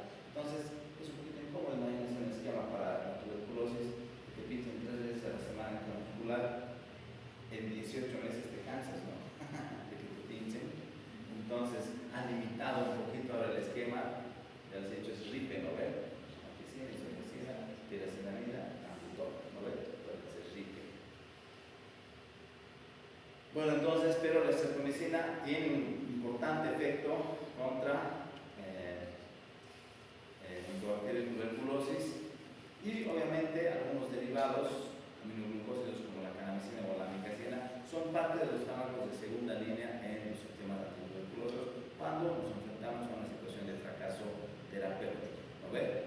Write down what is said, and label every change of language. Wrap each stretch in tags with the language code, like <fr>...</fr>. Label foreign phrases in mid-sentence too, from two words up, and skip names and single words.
<es>Entonces, es un poquito incómodo, imagínense un esquema para la tuberculosis que te pinchen 3 veces a la semana intramuscular, en 18 meses te cansas, ¿no? De que te pinchen. Entonces, ha limitado un poquito ahora el esquema, ya les he dicho, es RIPE, ¿no ven? Ampicina, isoniazida, tiracinamida, ambutol, ¿no ven? Entonces, es RIPE. Bueno, entonces, pero la streptomicina tiene un importante efecto contra Enterobacterias tuberculosis y obviamente algunos derivados aminoglucósidos como la canamicina o la amicacina son parte de los fármacos de segunda línea en los sistemas antituberculosos cuando nos enfrentamos a una situación de fracaso terapéutico, ¿no ve?</es>